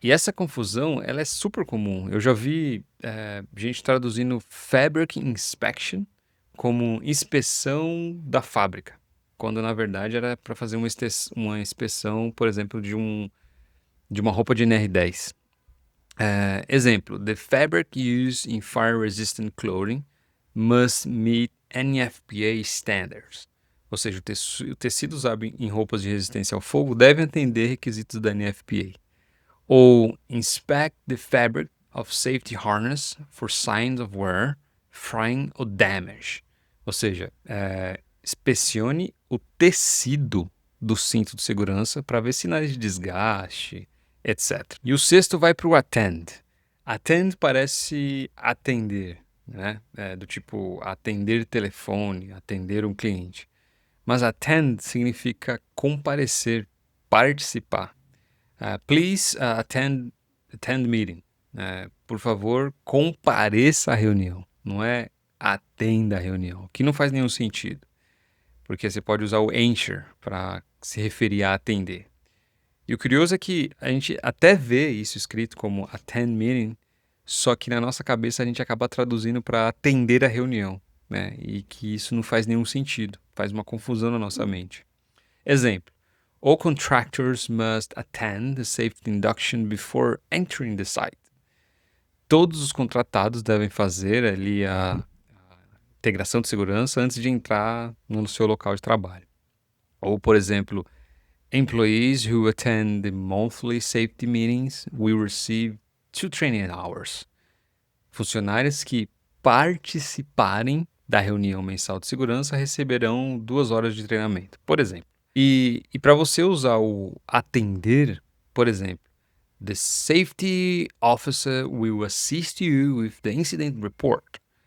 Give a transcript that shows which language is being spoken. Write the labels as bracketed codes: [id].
[pt] E essa confusão, ela é super comum. Eu já vi gente traduzindo fabric inspection como inspeção da fábrica, quando na verdade era para fazer uma inspeção, por exemplo, de uma roupa de NR10. Exemplo, [en] the fabric used in fire-resistant clothing must meet NFPA standards. [pt] Ou seja, o tecido usado em roupas de resistência ao fogo deve atender requisitos da NFPA. [en] Ou inspect the fabric of safety harness for signs of wear, frying or damage. [pt] Ou seja, inspecione o tecido do cinto de segurança para ver sinais de desgaste, etc. E o 6º vai para o attend. Attend parece atender, né? Do tipo atender telefone, atender um cliente. Mas attend significa comparecer, participar. [en] Please attend meeting. [pt] Por favor, compareça à reunião. Não é atenda a reunião, que não faz nenhum sentido. Porque você pode usar o answer para se referir a atender. E o curioso é que a gente até vê isso escrito como attend meeting, só que na nossa cabeça a gente acaba traduzindo para atender a reunião, né? E que isso não faz nenhum sentido, faz uma confusão na nossa mente. Exemplo, [en] all contractors must attend the safety induction before entering the site. [pt] Todos os contratados devem fazer ali a integração de segurança antes de entrar no seu local de trabalho. Ou, por exemplo, [en] employees who attend the monthly safety meetings will receive 2 training hours. [pt] Funcionários que participarem da reunião mensal de segurança receberão 2 horas de treinamento, por exemplo. E para você usar o atender, por exemplo, [en] the safety officer will assist you with the incident report.